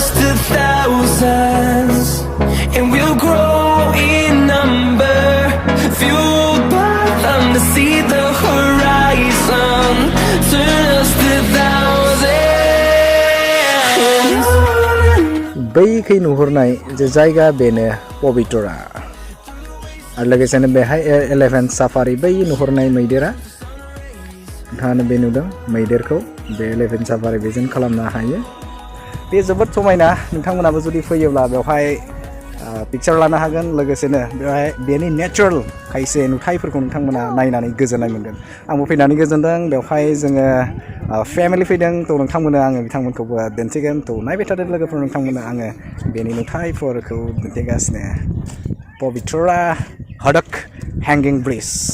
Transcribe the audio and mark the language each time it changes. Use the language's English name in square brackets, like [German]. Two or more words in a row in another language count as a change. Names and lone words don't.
[English] to thousands, and we'll grow in number, fueled by them to see the horizon, turn us to thousands. [Bodo] बैखै नुहुरनाय जे जायगा बेनो पबितरा आरो लोगोसेनो बेहाय [English] elephant safari [Bodo] बै नुहुरनाय मैदेरा नोंथाङानो बे नुदों मैदेरखौ बे [English] elephant safari [Bodo] बेजों खालामनो हायो बे जोबोद समायना नोंथांमोनाबो जुदि फैयोब्ला बेवहाय पिकचार लानो हागोन लोगोसेनो बेवहाय बेनि नेचारेल खायसे नुथायफोरखौ नोंथांमोना नायनानै गोजोननाय मोनगोन आंबो फैनानै गोजोनदों बेवहाय जोङो फेमिलि फैदों थ' नोंथांमोननो आङो बिथांमोनखौबो दिन्थिगोन थ' नायबाय थादों लोगोफोर नोंथांमोननो आङो बेनि नुथायफोरखौ दिन्थिगासिनो पबितरा हादुक [English] hanging bridge